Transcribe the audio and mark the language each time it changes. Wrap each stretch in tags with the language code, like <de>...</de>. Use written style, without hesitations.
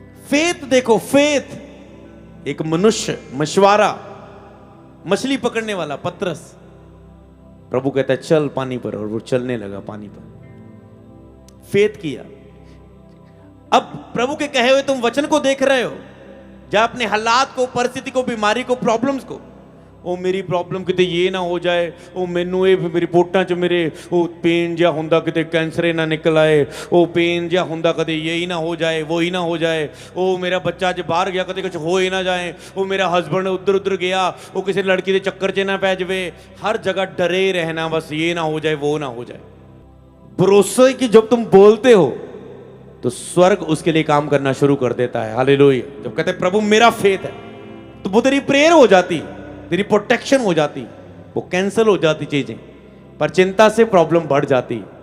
<hi>Faith देखो, faith. एक मनुष्य, मछुआरा, मछली पकड़ने वाला पतरस, प्रभु कहता है चल पानी पर, और वो चलने लगा पानी पर। फेथ किया। अब प्रभु के कहे हुए तुम वचन को देख रहे हो, जब अपने हालात को, परिस्थिति को, बीमारी को, प्रॉब्लम्स को,</hi> <pa>ਉਹ ਮੇਰੀ ਪ੍ਰੋਬਲਮ ਕਿਤੇ ਇਹ ਨਾ ਹੋ ਜਾਏ, ਉਹ ਮੈਨੂੰ ਇਹ ਰਿਪੋਰਟਾਂ 'ਚ ਮੇਰੇ ਉਹ ਪੇਨ ਜਿਹਾ ਹੁੰਦਾ ਕਿਤੇ ਕੈਂਸਰ ਹੀ ਨਾ ਨਿਕਲ ਆਏ, ਉਹ ਪੇਨ ਜਿਹਾ ਹੁੰਦਾ ਕਦੇ ਇਹ ਹੀ ਨਾ ਹੋ ਜਾਏ,</pa> <hi>वो ही ना हो जाए,</hi> <pa>ਉਹ ਮੇਰਾ ਬੱਚਾ ਅੱਜ ਬਾਹਰ ਗਿਆ ਕਦੇ ਕੁਝ ਹੋ ਹੀ ਨਾ ਜਾਏ, ਉਹ ਮੇਰਾ ਹਸਬੰਡ ਉੱਧਰ ਉੱਧਰ ਗਿਆ ਉਹ ਕਿਸੇ ਲੜਕੀ ਦੇ ਚੱਕਰ 'ਚ ਨਾ ਪੈ ਜਾਵੇ।</pa> <hi>हर जगह डरे रहना, बस ये ना हो जाए वो ना हो जाए। भरोसा है कि जब तुम बोलते हो तो स्वर्ग उसके लिए काम करना शुरू कर देता है। हालेलुया। जब कहते हैं प्रभु मेरा फेथ है, तो वो तेरी प्रेयर हो जाती, तेरी प्रोटेक्शन हो जाती, वो कैंसिल हो जाती चीजें, पर चिंता से प्रॉब्लम बढ़ जाती।</hi>